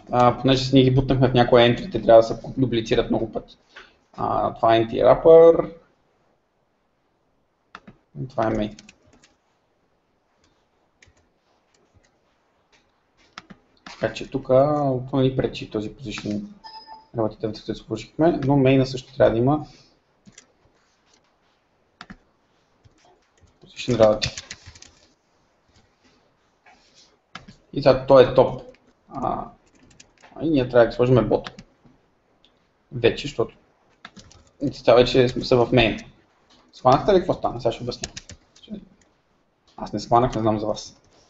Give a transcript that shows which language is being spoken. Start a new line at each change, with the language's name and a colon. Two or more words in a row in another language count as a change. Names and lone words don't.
Bulgarian: Понеже си ние ги бутнахме в някои entry, те трябва да се дублицират много пъти. Това е anti-wrapper. Това е main. Така че тук не ни пречи този
English: position relative,
Bulgarian: да се сложихме, но main също трябва да има
English: position relative.
Bulgarian: И сега той е топ. И ние трябва да сложим bottom. Вече, защото сега вече са в main. Схванахте ли какво стана? Сега ще обясня. Аз не схванах, не знам за вас.